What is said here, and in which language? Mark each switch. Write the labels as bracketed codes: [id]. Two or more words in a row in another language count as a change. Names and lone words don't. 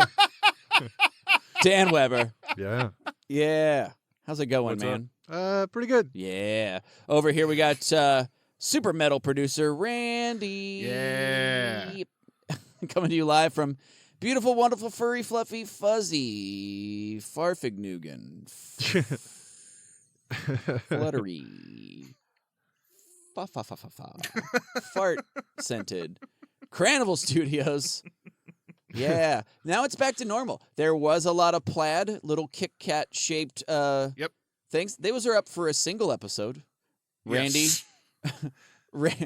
[en] Dan Weber. Yeah. Yeah. How's it going, What's man? Pretty good. Yeah. Over here we got super metal producer Randy. Yeah. Coming to you live from beautiful, wonderful, furry, fluffy, fuzzy Farfignugan. Fluttery. Fa fa fa fa fa. Fart scented. Carnival Studios. Yeah. Now it's back to normal. There was a lot of plaid, little Kit Kat shaped things. Those are up for a single episode. Randy. Yes.